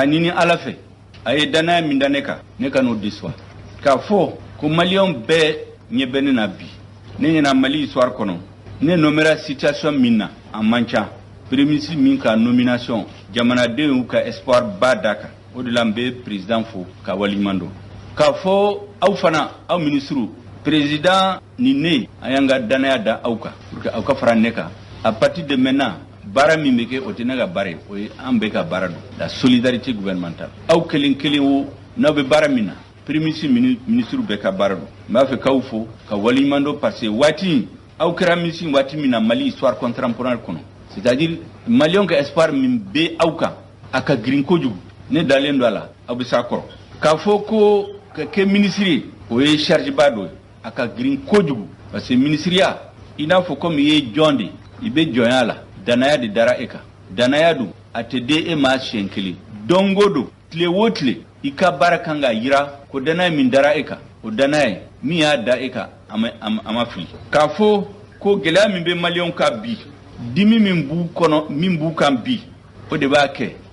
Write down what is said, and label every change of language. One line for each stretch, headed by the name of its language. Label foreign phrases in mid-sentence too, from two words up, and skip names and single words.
Bambara: ɲini ala fɛ a ye danaya min da ne kan ne ka n'o déçoit k'a fɔ ko maliyɛnw bɛɛ ɲɛ bɛ ne na bi ne ɲɛna Mali histoire kɔnɔ ne nomera situation min na a man ca
French: premier ministre
Bambara: min ka nomination jamanadenw y'u ka espoir ba da kan o de la n bɛ président fo ka waliɲuman dɔn k'a fɔ aw fana aw
French: ministre président
Bambara: ni ne a y'an ka danaya da aw kan
French: pour que
Bambara: aw ka fara ne kan
French: à partir de maintenant
Bambara: baara min bɛ kɛ o tɛ ne ka baara ye o ye an bɛɛ ka baara don
French: la solidarité gouvernementale
Bambara: aw kelen kelen o n'aw bɛ baara min na
French: premier ministre
Bambara: bɛɛ ka baara don n b'a fɛ k'aw fo ka waliɲuman dɔn
French: parce que
Bambara: waati aw kɛra ministre waati min na Mali
French: histoire contemporaine
Bambara: kɔnɔ
French: c'est-à-dire
Bambara: maliyɛnw ka espoir min bɛ aw kan a ka girin kojugu ne dalen don a la aw bɛ s'a kɔrɔ k'a fɔ ko ka kɛ ministre ye o ye charge ba dɔ ye a ka girin kojugu
French: parce que
Bambara: ministeriya i n'a fɔ komi i ye jɔn de i bɛ jɔnya la danaya de dara e kan danaya don a tɛ di e ma siɲɛ kelen don o don tile o tile i ka baara kan ka yira ko danaya min dara e kan o danaya min y'a da e kan a ma fili k'a fɔ ko gɛlɛya min bɛ maliyɛnw kan bi dimi min b'u kɔnɔ min b'u kan bi o de b'a kɛ